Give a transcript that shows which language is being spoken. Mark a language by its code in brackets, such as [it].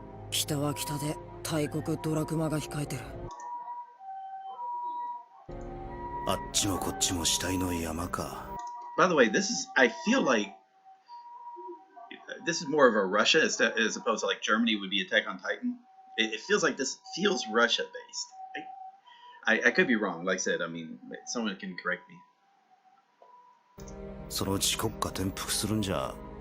[ja] 北は北で大国ドラクマが控えてる。あっちもこっちも死体の山か。 [en] By the way, I feel like this is more of a Russia as opposed to like Germany would be Attack on Titan. It feels like this feels Russia based. I could be wrong. Like I said, I mean, someone can correct me. [ja] そのうち国家転覆するんじゃ。